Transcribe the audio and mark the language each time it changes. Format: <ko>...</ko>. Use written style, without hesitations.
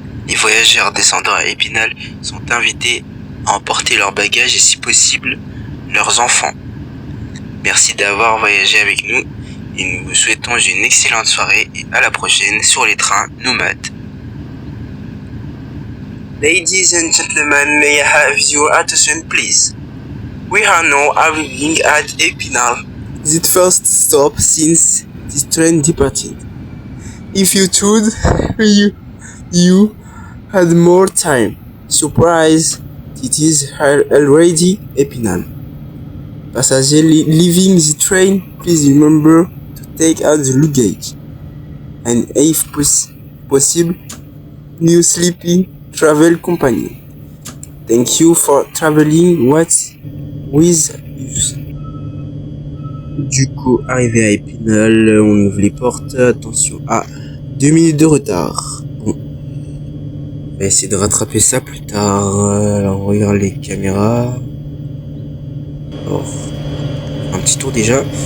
<fr>Les voyageurs descendant à Épinal sont invités à emporter leurs bagages et si possible, leurs enfants. Merci d'avoir voyagé avec nous et nous vous souhaitons une excellente soirée et à la prochaine sur les trains nomades.</fr> <en>Ladies and gentlemen, may I have your attention please? We are now arriving at Épinal, the first stop since the train departed. If you thought you had more time, surprise, it is already Épinal. Passengers leaving the train, please remember to take out the luggage and if possible, new sleeping travel companion. Thank you for traveling with us.</en> <fr>Du coup, arrivé à Épinal, on ouvre les portes. Attention, 2 minutes de retard. Bon, on va essayer de rattraper ça plus tard. Alors, on regarde les caméras. Alors, un petit tour déjà.</fr>